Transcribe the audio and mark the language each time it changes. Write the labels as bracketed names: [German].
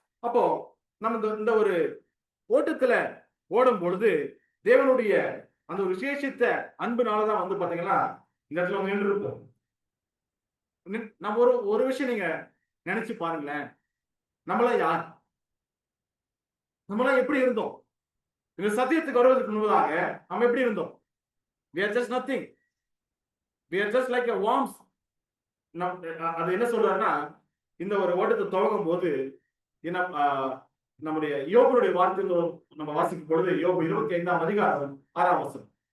[Tamil] அப்போ நம்ம இந்த ஒரு ஓட்டத்துல ஓடும் பொழுது தேவனுடைய அந்த ஒரு விசேஷித்த அன்புனாலதான் வந்து பாத்தீங்கன்னா இந்த இடத்துல வந்து நின்று இருப்போம். நம்ம ஒரு விஷயம் நீங்க நினைச்சு பாருங்களேன், நம்மளாம் யார்? நம்மளாம் எப்படி இருந்தோம்? இந்த சத்தியத்துக்கு வருவதற்கு முன்பதாக நம்ம எப்படி இருந்தோம்? [English] we are just nothing, we are just like a worms. [Tamil] அது என்ன சொல்றாருன்னா இந்த ஒரு ஓட்டத்தை துவங்கும் போது என்ன நம்முடைய யோபுடைய வார்த்தைகள் நம்ம வாசிக்கும் பொழுது யோபு 25ஆம் அதிகாரம் 6ஆம் வசனம்.